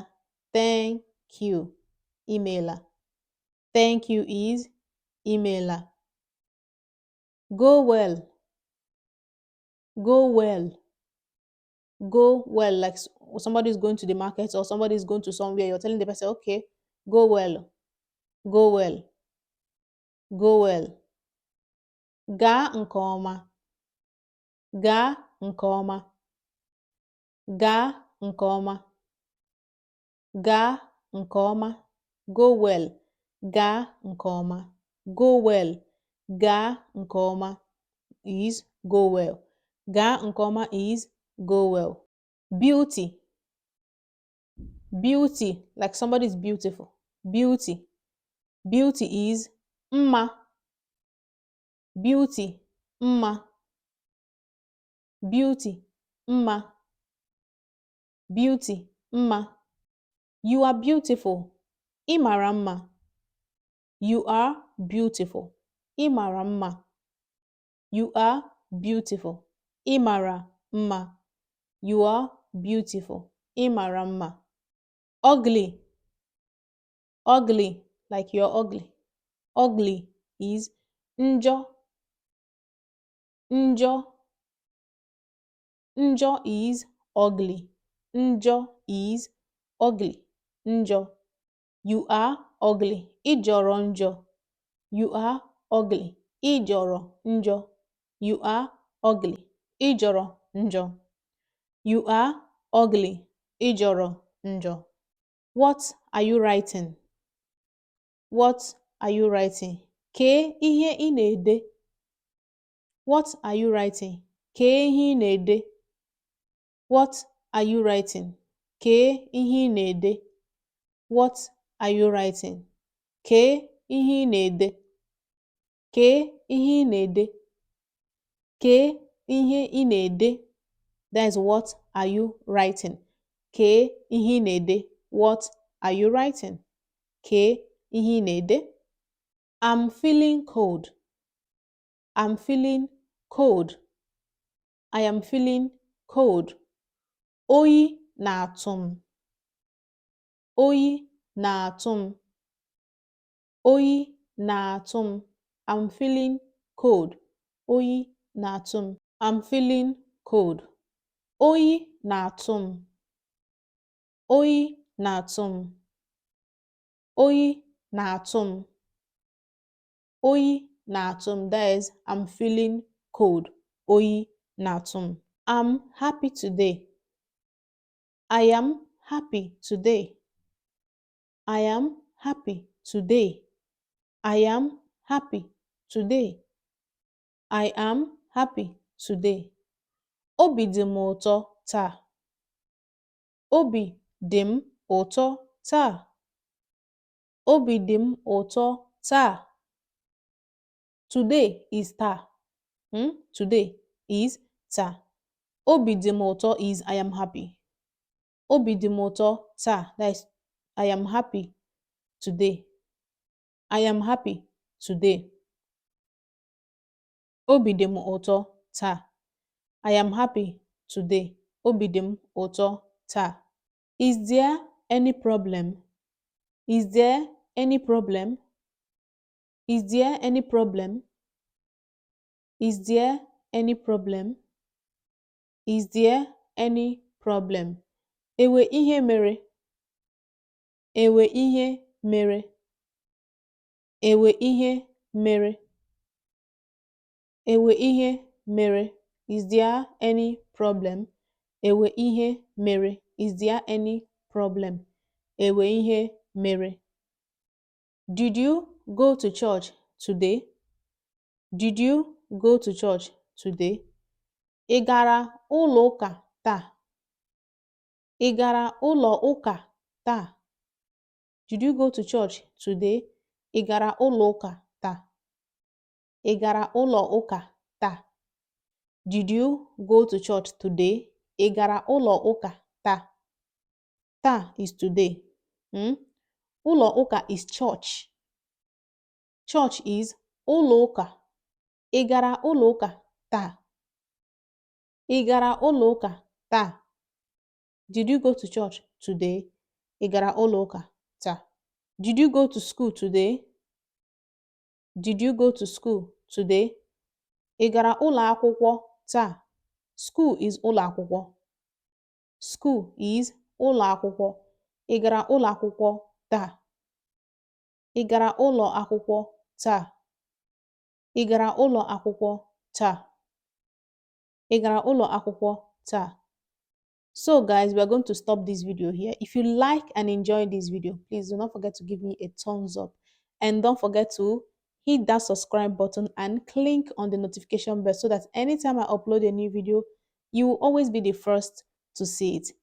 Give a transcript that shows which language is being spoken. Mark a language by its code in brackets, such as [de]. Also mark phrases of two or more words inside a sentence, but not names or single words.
[en] Thank you. Imeela. Thank you is imeela. Go well. Go well. Go well. Like somebody is going to the market or somebody is going to somewhere. You're telling the person, okay, go well. Go well. Go well. [ig] Gaa nke ọma. Gaa nke ọma. Gaa nke ọma. Gaa nke ọma. [en] Go well. [ig] Gaa nke ọma. [en] Go well. [ig] Gaa nke ọma [en] is go well. [ig] Gaa nke ọma [en] is go well. Beauty. Beauty, like somebody is beautiful. Beauty. Beauty is mma. Beauty, mma. Beauty, mma. Beauty, mma. You are beautiful. [ig] Ị mara mma. [en] You are beautiful. [ig] Ị mara mma. [en] You are beautiful. [ig] Ị mara mma. [en] You are beautiful. [ig] Ị mara mma. [en] Ugly. Ugly, like you're ugly. Ugly is njọ. Njọ. Njọ is ugly. Njọ is ugly. Njọ. You are ugly. [ig] Ị jọrọ njọ. [en] You are ugly. [ig] Ị jọrọ njọ. [en] You are ugly. [ig] Ị jọrọ njọ. [en] You are ugly. [ig] Ijoro njo. [en] What are you writing? What are you writing? [ig] Kee ihe ị na-ede. [en] What are you writing? [ig] Kee ihe ị na-ede. [en] What are you writing? [ig] Kee ihe ị na-ede. [en] What are you writing? [ig] Kee ihe ị na-ede. Kee ihe ị na-ede. Kee ihe ị na-ede. [en] That is what are you writing? [ig] Kee ihe ị na-ede. [en] What are you writing? [ig] Kee ihe ị na-ede. [en] I'm feeling cold. I'm feeling cold. I am feeling cold. [ig] Oyi na-atụ m. Oyi na-atụ m. Oyi na-atụ m. [en] I'm feeling cold. [ig] Oyi na-atụ m. [en] I'm feeling cold. [ig] Oyi na-atụ m. Oyi na-atụ m. Oyi na-atụ m. Oyi na-atụ m. [en] That is, I'm feeling cold. [ig] Oyi na-atụ m. [en] I'm happy today. I am happy today. I am happy today. I am happy today. I am happy today. [ig] Obi dị m ụtọ taa. Obi dị m ụtọ taa. Obi dị m ụtọ taa. [en] Today is taa. Today is taa. [ig] Obi dị m ụtọ [en] is I am happy. [ig] Obi dị m ụtọ taa. [en] That is, I am happy today. I am happy today. [ig] Obi dị m ụtọ taa. [en] I am happy today. [ig] Obi dị m ụtọ taa. [en] Is there any problem? Is there any problem? Is there any problem? Is there any problem? Is there any problem? [ig] Ewe ihe mere. Ewe ihe mere. Ewe ihe mere. Ewe ihe mere. [en] Is there any problem? [ig] Ewe ihe mere. [en] Is there any problem? [ig] Ewe ihe mere. [en] Did you go to church today? Did you go to church today? [ig] Ị gara ụlọ ụka taa? Ị gara ụlọ ụka taa? [en] Did you go to church today? [ig] Ị gara ụlọ ụka taa? Ị gara ụlọ ụka taa? [en] Did you go to church today? [ig] Ị gara ụlọ ụka taa? [en] Taa is today. [ig] Ụlọ ụka [en] is church. Church is [ig] ụlọ ụka. Ị gara ụlọ ụka taa? Ị gara ụlọ ụka taa? [en] Did you go to church today? [ig] Ị gara ụlọ ụka taa? [en] Did you go to school today? Did you go to school today? [ig] Ị gara ụlọ akwụkwọ taa? [en] School is [ig] ụlọ akwụkwọ. [en] School is [ig] ụlọ akwụkwọ. Ị gara ụlọ akwụkwọ taa? Ị gara ụlọ akwụkwọ taa? Ị gara ụlọ akwụkwọ taa? Ị gara ụlọ akwụkwọ taa? [en] So guys, we are going to stop this video here. If you like and enjoy this video, please do not forget to give me a thumbs up. And don't forget to hit that subscribe button and click on the notification bell so that anytime I upload a new video, you will always be the first to see it.